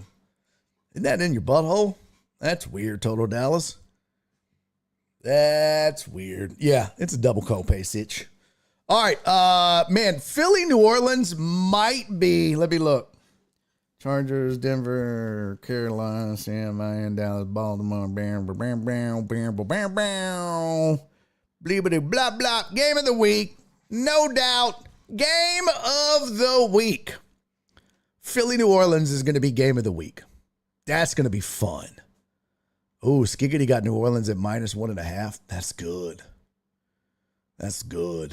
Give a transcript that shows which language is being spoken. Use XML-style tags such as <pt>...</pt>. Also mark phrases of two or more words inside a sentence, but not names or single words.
<en>Isn't that in your butthole? That's weird, Total Dallas. That's weird. Yeah, it's a double copay sitch. All right, man, Philly, New Orleans might be, let me look. Chargers, Denver, Carolina, San Diego, Dallas, Baltimore, bam, bam, bam, bam, bam, bam, bam, bleepity, blah, blah. Game of the week, no doubt. Game of the week. Philly, New Orleans is going to be game of the week. That's going to be fun. Ooh, Skiggity got New Orleans at -1.5. That's good. That's good.</en>